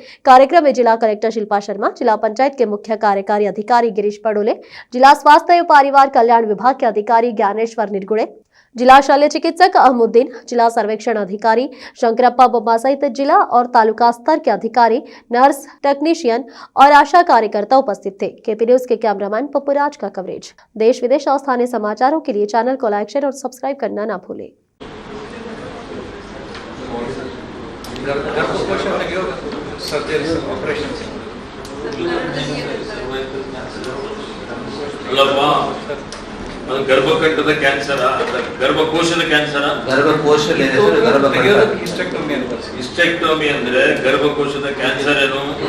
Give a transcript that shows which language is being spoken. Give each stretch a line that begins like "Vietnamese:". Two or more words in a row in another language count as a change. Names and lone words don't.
Hindi: कार्यक्रम में जिला कलेक्टर शिल्पा शर्मा, जिला पंचायत के मुख्य कार्यकारी अधिकारी गिरीश पडोले, जिला स्वास्थ्य एवं परिवार कल्याण विभाग के अधिकारी ज्ञानेश्वर निर्गुड़े, जिला शल्य चिकित्सक अहमुद्दीन, जिला सर्वेक्षण अधिकारी शंकरप्पा बब्बा सहित जिला और तालुका स्तर के अधिकारी, नर्स, टेक्नीशियन और आशा कार्यकर्ता उपस्थित थे। केपी न्यूज के कैमरामैन पप्पूराज का कवरेज। देश विदेश और स्थानीय समाचारों के लिए चैनल को
English: like, share
Hindi: और सब्सक्राइब करना ना भूलें।
Kannada: ಗರ್ಭಕಂಠದ ಕ್ಯಾನ್ಸರ್, ಗರ್ಭಕೋಶದ ಕ್ಯಾನ್ಸರ್, ಇಸ್ಟೆಕ್ಟೋಮಿ ಅಂದ್ರೆ ಗರ್ಭಕೋಶದ ಕ್ಯಾನ್ಸರ್ ಏನು?